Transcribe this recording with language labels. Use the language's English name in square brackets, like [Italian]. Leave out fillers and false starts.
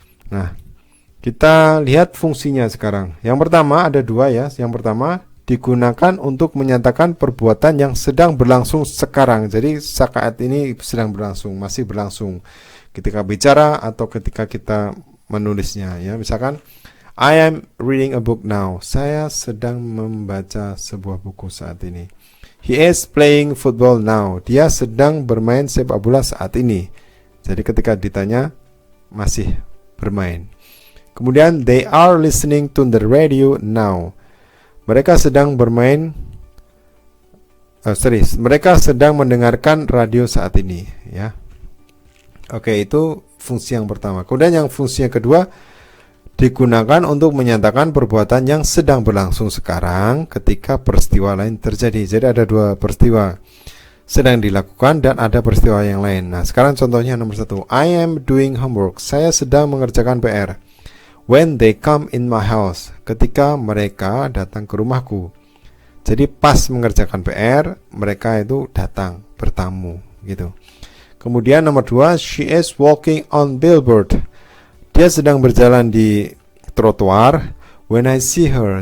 [Indonesian] Nah, kita lihat fungsinya sekarang. Yang pertama ada dua ya. Yang pertama digunakan untuk menyatakan perbuatan yang sedang berlangsung sekarang. Jadi saat ini sedang berlangsung, masih berlangsung ketika bicara atau ketika kita menulisnya ya. Misalkan [English] I am reading a book now. [Indonesian] Saya sedang membaca sebuah buku saat ini. [English] He is playing football now. [Indonesian] Dia sedang bermain sepak bola saat ini. Jadi ketika ditanya masih bermain. Kemudian [English] they are listening to the radio now. [Indonesian] Mereka sedang bermain mereka sedang mendengarkan radio saat ini ya. Oke, itu fungsi yang pertama. Kemudian yang fungsi yang kedua digunakan untuk menyatakan perbuatan yang sedang berlangsung sekarang ketika peristiwa lain terjadi. Jadi ada dua peristiwa sedang dilakukan dan ada peristiwa yang lain. Nah, sekarang contohnya nomor 1. [English] I am doing homework. [Indonesian] Saya sedang mengerjakan PR. [English] When they come in my house. [Indonesian] Ketika mereka datang ke rumahku. Jadi pas mengerjakan PR, mereka itu datang, bertamu gitu. Kemudian nomor 2, [English] she is walking on billboard. [Indonesian] Dia sedang berjalan di trotoar. [English] When I see her.